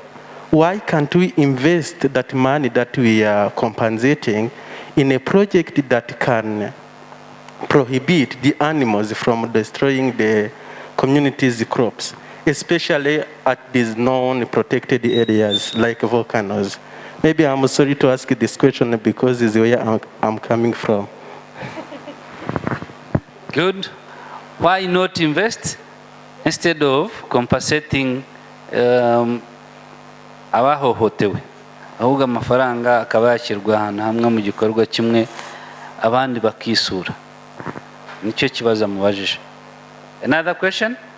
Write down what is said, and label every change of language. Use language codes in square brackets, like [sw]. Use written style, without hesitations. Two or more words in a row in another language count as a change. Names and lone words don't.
[en] Why can't we invest that money that we are compensating in a project that can prohibit the animals from destroying the community's crops, especially at these non-protected areas like volcanoes? Maybe I'm sorry to ask this question because it's where I'm coming from. Good. Why not invest instead of compensating abahohotewe? [rw] Ahubwo amafaranga akaba yashyirwa ahantu hamwe mu gikorwa kimwe abandi bakisura. Nicyo kibazo mubajije. [en] Another question?